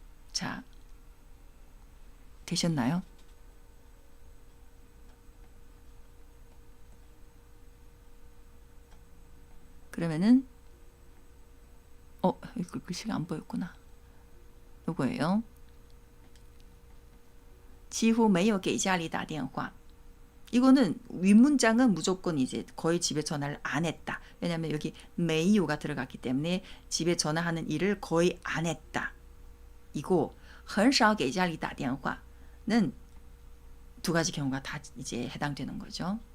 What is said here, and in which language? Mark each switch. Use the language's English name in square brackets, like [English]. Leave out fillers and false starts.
[Korean] 자, 되셨나요? 그러면은 이거 글씨가 안 보였구나. 요거예요. [Chinese] 几乎没有给家里打电话 [Korean] 이거는 윗문장은 무조건 이제 거의 집에 전화를 안 했다. 왜냐하면 여기 메이오가 들어갔기 때문에 집에 전화하는 일을 거의 안 했다. 이고 [Chinese] 很少给家里打电话 [Korean] 는 두 가지 경우가 다 이제 해당되는 거죠.